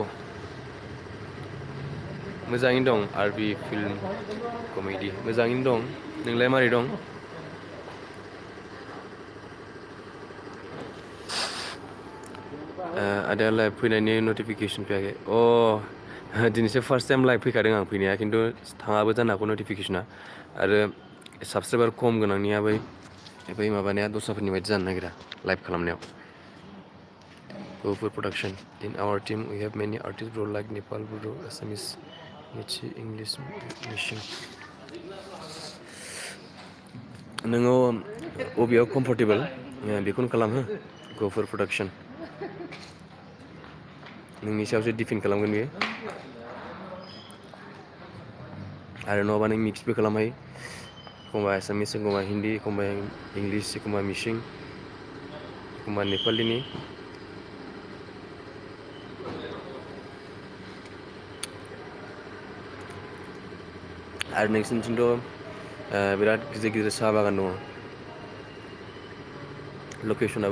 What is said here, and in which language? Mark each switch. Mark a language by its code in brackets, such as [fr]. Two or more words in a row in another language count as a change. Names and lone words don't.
[brx] मोजाङैनो दं आरबि फिल्म कमेडि मोजाङैनो दं नोंलाय मारै दं आदाया लाइभ फैनायनि नटिफिकेसन फैयाखै दिनैसो [en] first time [brx] लाइभ फैखादों आं फैनाया खिन्थु थाङाबो जानो हागौ नटिफिकेसना आरो साबसक्राइबार खम गोनांनिया बै माबानाया दस्राफोरनि बायदि जानो नागिरा लाइभ खालामनायाव [en] Bodo production in our team we have many artists bro like Nepal Bodo Assamese Michi English Mishing [brx] नोङो बबेयाव कम्फर्टेबल बेखौनो खालाम हो [en] Go for production [brx] नोंनि सायावसो डिपेन्ड खालामगोन बेयो आरो नङाबा नों मिक्सबो खालामनो हायो एखमबा एसामिस एखमबा हिन्दी एखमबा इंलिश एखमबा मिसिं एखमबा नेपालिनि आरो नोंसिनिथिंथ' बिराद गिदिर गिदिर साहा बागान दङ लकेसनाबो